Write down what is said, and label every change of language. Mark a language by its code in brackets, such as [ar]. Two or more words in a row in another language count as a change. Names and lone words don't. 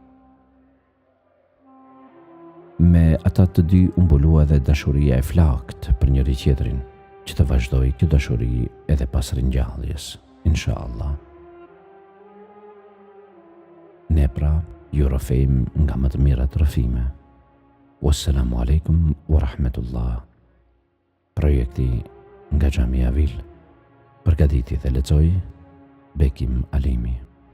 [sq] Me ata të dy u mbulua edhe dashuria e flakt për njëri tjetrin, që të vazhdoi kjo dashuri edhe pas ringjalljes, inshallah. Ne pra ju rrëfejmë nga më të mirat rrëfime. [ar] والسلام عليكم ورحمة الله. [sq] Projekti nga Xhamia Vil. Përgatiti dhe lexoi Bekim Alimi.